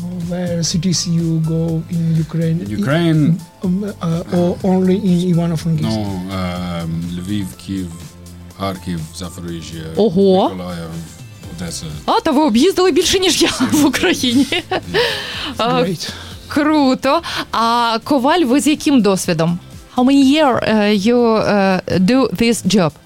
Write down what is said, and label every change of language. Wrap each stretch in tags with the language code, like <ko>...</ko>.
<en>Where cities you go in Ukraine? In Ukraine? Or only in Ivano-Frankivsk?</en> <uk>No, Львів, Київ, Харків, Запоріжжя, Миколаїв. А, та ви об'їздили більше, ніж я в Україні. Круто. А коваль, ви з яким досвідом?</uk> <en>How many years you do this job?</en>